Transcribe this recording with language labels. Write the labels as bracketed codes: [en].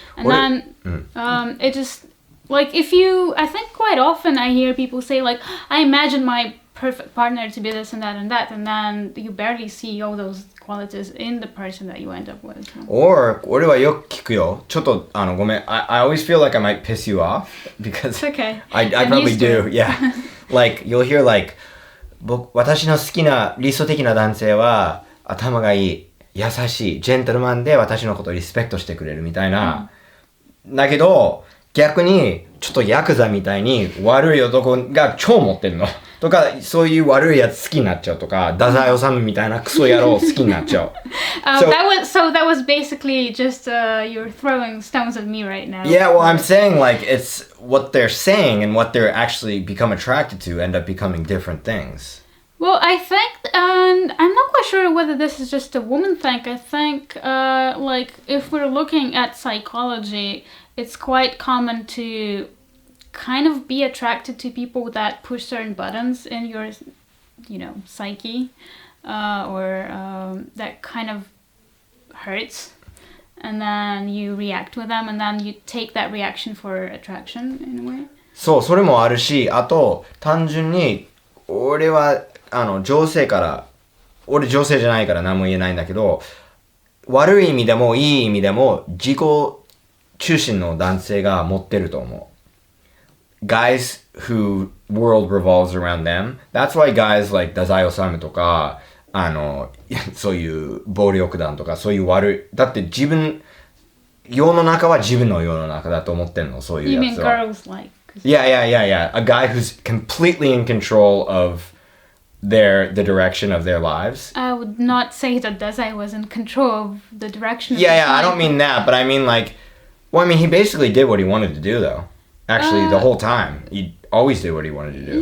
[en] And it just, like, I think quite often I hear people say, like, I imagine my perfect partner to be this and that, and then you barely see all those qualities in the person that you end up with. [ja] Or 俺はよく聞くよ。ちょっとごめん。 [en] I always feel like I might piss you off because It's okay. I probably do. Yeah. Like you'll hear like [ja] 私の好きな理想的な男性は頭がいい、優しい、ジェントルマンで私のことをリスペクトしてくれるみたいな。だけど逆にちょっとヤクザみたいに悪い男が超持ってるのとか、そういう悪いやつ好きになっちゃうとか、太宰治みたいなクソ野郎好きになっちゃう。 [en] that was basically just you're throwing stones at me right now. Yeah, well, I'm saying like it's what they're saying and what they're actually become attracted to end up becoming different things. Well, I think, and I'm not quite sure whether this is just a woman thing. I think, like, if we're looking at psychology, it's quite common to kind of be attracted to people that push certain buttons in your, psyche, or that kind of hurts. And then you react with them, and then you take that reaction for attraction in a way. [ja] そう、それもあるし、あと単純に俺は女性から、俺女性じゃないから何も言えないんだけど、悪い意味でもいい意味でも自己中心の男性が持ってると思う。 [en] Guys who world revolves around them. That's why guys like [ja] 太宰治とか、そういう暴力団とか、そういう悪い、だって世の中は自分の世の中だと思ってんの、そういうやつは。 [en] You mean girls like? Yeah. A guy who's completely in control of the direction of their lives. I would not say that Dazai was in control of the direction of Yeah, I don't mean that, but I mean like, he basically did what he wanted to do though. Actually, the whole time. He always did what he wanted to do.